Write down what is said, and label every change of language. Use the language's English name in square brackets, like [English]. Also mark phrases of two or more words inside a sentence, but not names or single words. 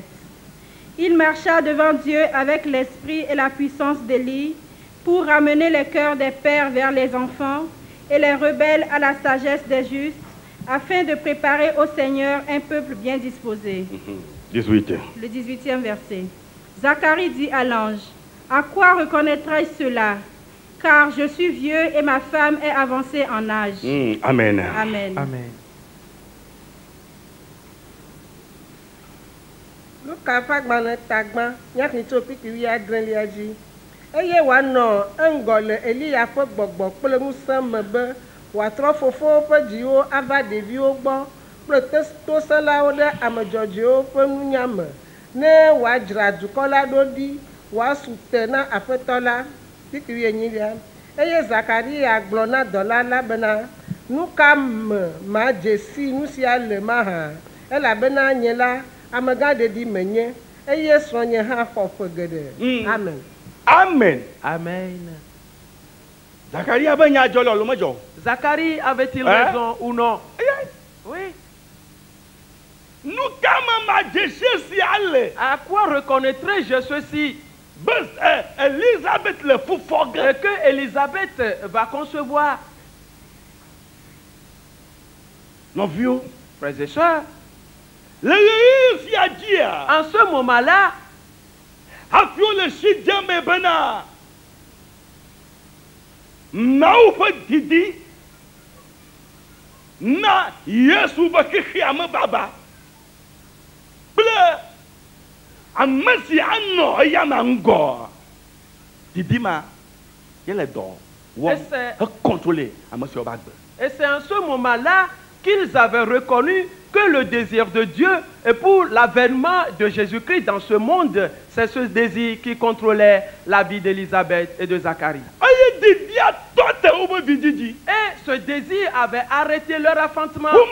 [French] Il marcha devant Dieu avec l'esprit et la puissance d'Élie pour ramener les cœurs des pères vers les enfants et les rebelles à la sagesse des justes, afin de préparer au Seigneur un peuple bien disposé. 18. Le 18e verset. Zacharie dit à l'ange, « À quoi reconnaîtrai-je cela? Car je suis vieux et ma femme est avancée en âge. » Amen. Amen. Amen. [Ewe] Eye wano engole Elia ƒe gbɔgbɔ kple ŋusẽ me be wòatrɔ fofowo ƒe dziwo ava ɖeviwo gbɔ kple tosẽlawo ɖe ame dzɔdzɔewo ƒe nunya me ne wòadzra dukɔ la ɖo ɖi wòasu te na aƒetɔ la. Eye Zakaria gblɔ na dɔla la bena nu ka me ma dzesi nu sia le ma hã elabena nye la amegãɖeɖi menye eye srɔ̃nye hã xɔ ƒe geɖe. Amen. Amen. Amen. Zacharie avait nya dzɔ le alo medzɔ? [French] Zacharie avait-il raison ou non? Oui. [Ewe] Nu ka me ma dzesi sia le? [French] À quoi reconnaîtrai-je ceci? [Ewe] Elisabeth le fufɔ ge. [French] Que Elisabeth va concevoir. [Ewe] Nɔviwo, [French] frères et sœurs, [Ewe] le ɣeyiɣi sia dzia, [French] en ce moment-là, [Ewe] hafi wole si dzeme bena Mawu ƒe didi na Yesu ƒe xexea me baba kple ame si anɔ eyama ŋgɔ didi ma yele dɔ wɔm hecontrôler ame siwo ba gbe. [French] Et c'est en ce moment-là qu'ils avaient reconnu que le désir de Dieu et pour l'avènement de Jésus-Christ dans ce monde, c'est ce désir qui contrôlait la vie d'Élisabeth et de Zacharie. Et ce désir avait arrêté leur enfantement.